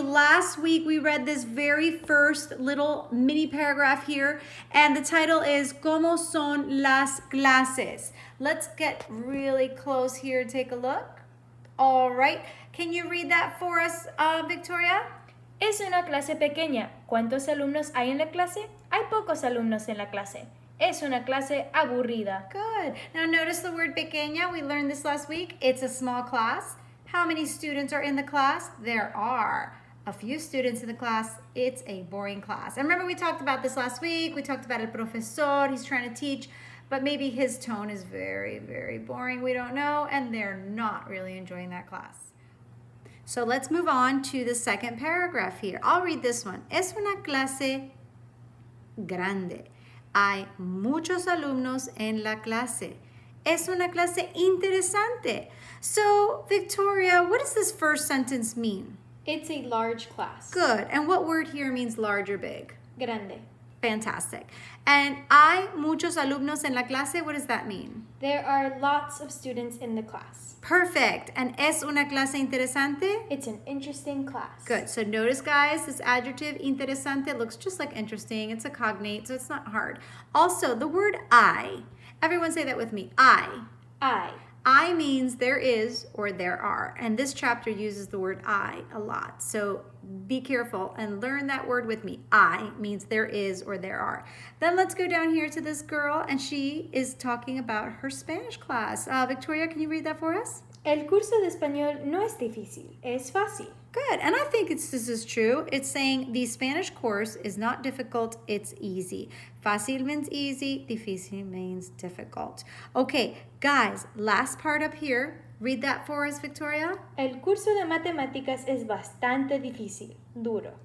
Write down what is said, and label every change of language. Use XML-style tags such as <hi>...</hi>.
<en>Last week we read this very first little mini paragraph here, and the title is</en> <es>¿Cómo son las clases?</es> <en>Let's get really close here, take a look. All right, can you read that for us, Victoria?</en> <es>Es una clase pequeña. ¿Cuántos alumnos hay en la clase? Hay pocos alumnos en la clase. Es una clase aburrida.</es> <en>Good. Now notice the word pequeña. We learned this last week. It's a small class. How many students are in the class? There are a few students in the class. It's a boring class. And remember we talked about this last week. We talked about el profesor. He's trying to teach, but maybe his tone is very, very boring. We don't know, and they're not really enjoying that class. So let's move on to the second paragraph here. I'll read this one.</en> <es>Es una clase grande. Hay muchos alumnos en la clase. Es una clase interesante.</es> <en>So, Victoria, what does this first sentence mean? It's a large class. Good. And what word here means large or big?</en> <es>Grande.</es> <en>Fantastic. And</en> <es>hay muchos alumnos en la clase,</es> <en>what does that mean? There are lots of students in the class. Perfect.</en> <es>And es una clase interesante?</es> <en>It's an interesting class. Good. So notice, guys, this adjective interesante looks just like interesting. It's a cognate, so it's not hard. Also, the word I. Everyone say that with me. I. I means there is or there are. And this chapter uses the word I a lot. So be careful and learn that word with me. I means there is or there are. Then let's go down here to this girl, and she is talking about her Spanish class. Victoria, can you read that for us?</en> <es>El curso de español no es difícil, es fácil.</es> <en>Good. And I think this is true. It's saying the Spanish course is not difficult, it's easy. Fácil means easy, difícil means difficult. Okay, guys, last part up here. Read that for us, Victoria.</en> <es>El curso de matemáticas es bastante difícil, duro.</es>